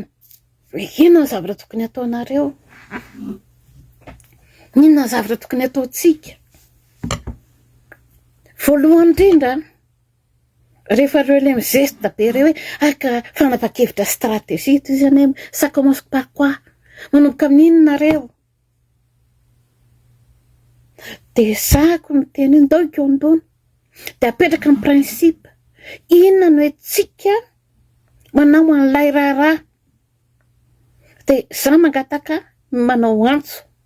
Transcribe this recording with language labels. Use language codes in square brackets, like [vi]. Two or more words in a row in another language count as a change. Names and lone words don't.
[mg] Hoe inona ny zavatra tokony ataonareo? Inona ny zavatra tokony ataontsika? Voalohany indrindra, rehefa reo ilay mizesta be reo hoe aka fanapa-kevitra stratégie, toy izany hoe [fr] ça commence par quoi? [mg] Manomboka amin'inona reo? De zako miteny iny, ndao iko ambony. De apetraka amin'ny prinsipa. Inona no etsika manao an'ilay raharaha? De za mangataka manao antso.